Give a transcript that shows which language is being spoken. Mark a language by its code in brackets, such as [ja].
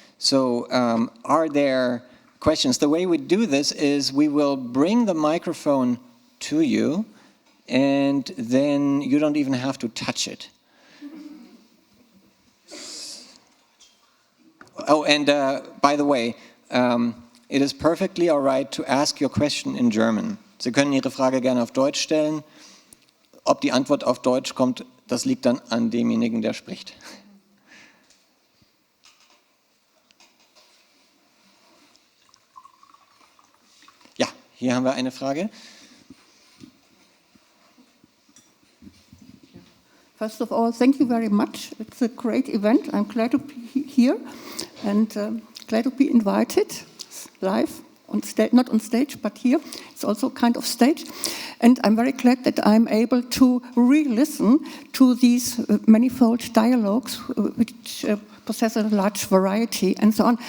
[en] So are there questions? The way we do this is we will bring the microphone to you, and then you don't even have to touch it. Oh, and by the way, it is perfectly all right to ask your question in German. [de] Sie können Ihre Frage gerne auf Deutsch stellen. Ob die Antwort auf Deutsch kommt, das liegt dann an demjenigen, der spricht. Ja, hier haben wir eine Frage. [en] First of all, thank you very much. It's a great event. I'm glad to be here and glad to be invited live, on stage, not on stage, but here. It's also kind of stage. And I'm very glad that I'm able to re-listen to these manifold dialogues which possess a large variety and so on.